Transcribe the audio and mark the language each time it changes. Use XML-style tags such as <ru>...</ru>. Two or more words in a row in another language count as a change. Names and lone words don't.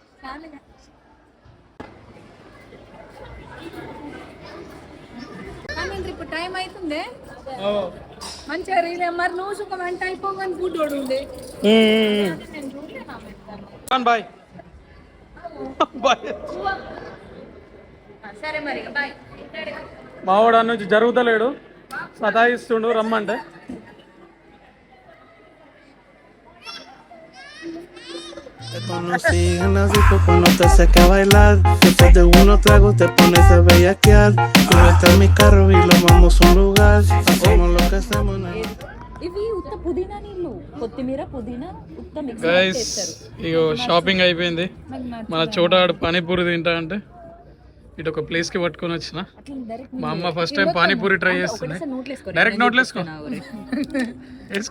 <te>ఇప్పుడు టైం అవుతుంది మంచిగా రీలే. మరి నువ్వు సుఖం అంటే అయిపోగానే ఫుడ్ ఉండే.</te> <en>bye bye.</en> <te>సరే మరి బాయ్. మావాడు అన్న నుంచి జరుగుతలేడు, సతాయిస్తుండు రమ్మంటే.</te> <es>Te conocí en la disco cuando te saqué a bailar. Después de unos tragos te pones a bellaquear. Súbete a mi carro y lo vamos a un lugar. Hacemos lo que hacemos en la...</es> <te>ఇవి ఉత్త పుదీనా నీళ్ళు, కొత్తిమీర పుదీనా ఉత్త మిక్స్ గైస్ చేస్తారు. ఇగో షాపింగ్ అయిపోయింది. మన చోటాడు పానీపూరి తింటా అంటే ఇటు ఒక ప్లేస్ కి పట్టుకొని వచ్చిన. మా అమ్మ</te> <en>first time</en> <te>పానీపూరి ట్రై చేస్తుంది. డైరెక్ట్ నోట్లు వేసుకో. వేసుకో.</te>